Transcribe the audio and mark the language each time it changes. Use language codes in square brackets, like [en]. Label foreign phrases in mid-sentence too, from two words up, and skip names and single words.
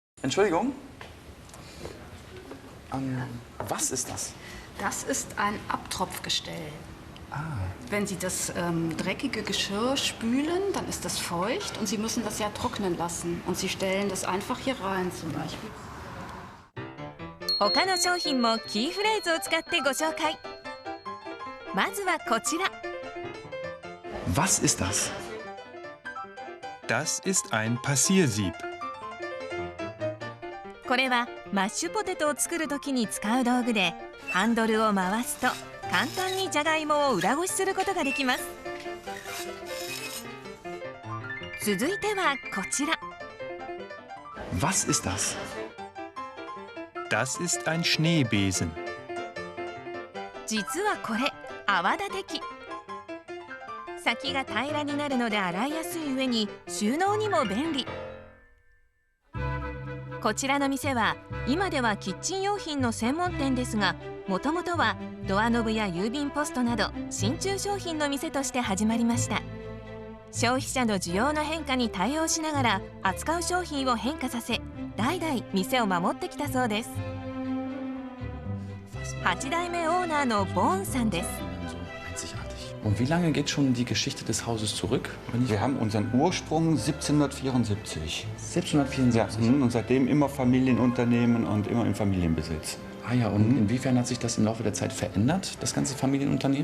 [de] Entschuldigung. Was ist das? Das ist ein Abtropfgestell. Wenn Sie das dreckige Geschirr spülen, dann ist das feucht und Sie müssen das ja trocknen lassen. Und Sie stellen das einfach hier rein zum Beispiel. [ja] 他の商品もキーフレーズを使ってご紹介。まずはこちら。 [de] Was ist das? Das ist ein Passiersieb. [ja] これはマッシュポテトを作るときに使う道具で、ハンドルを回すと簡単にじゃがいもを裏ごしすることができます。続いてはこちら。 [de] Was ist das? Das ist ein Schneebesen. [ja] 実はこれ泡立て器。先が平らになるので洗いやすい上に収納にも便利。こちらの店は今ではキッチン用品の専門店ですが、もともとはドアノブや郵便ポストなど真鍮商品の店として始まりました。消費者の需要の変化に対応しながら扱う商品を変化させ、代々店を守ってきたそうです。8代目オーナーのボーンさんです。 [de] Und wie lange geht schon die Geschichte des Hauses zurück? Wir haben unseren Ursprung 1774. 1774? Ja, und seitdem immer Familienunternehmen und immer im Familienbesitz. Ah ja, und inwiefern hat sich das im Laufe der Zeit verändert, das ganze Familienunternehmen?